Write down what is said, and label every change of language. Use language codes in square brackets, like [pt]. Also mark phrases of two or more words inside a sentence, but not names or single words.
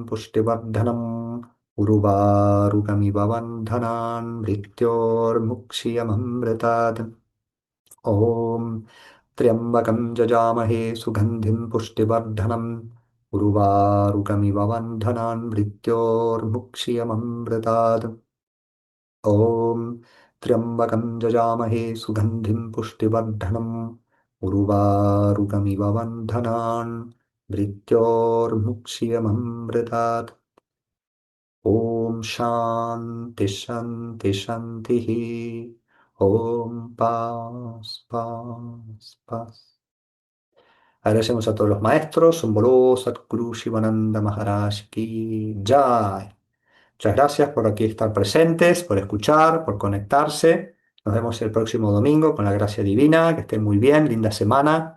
[sa] Pushtivardhanam Urvarukamiva Vandhanan Mriत्योर्मुक्षीयममृतात् Om Triambakam Jajamahe Sugandhim Pushtivardhanam Urvarukamiva Vandhanan Mriत्योर्मुक्षीयममृतात् ॐ त्र्यम्बकं जजामहे सुगन्धिं पुष्टिवर्धनम् उर्वारुकमिव बन्धनान् मृत्योर्मुक्षीयममृतात् ॐ शान्ति शान्ति शान्तिः ॐ [es] paz, paz, paz. Agradecemos a todos los maestros, [hi] Somboló, Satguru, Shivananda Maharaj Ki Jai. [es] Muchas gracias por aquí estar presentes, por escuchar, por conectarse. Nos vemos el próximo domingo con la gracia divina. Que estén muy bien, linda semana.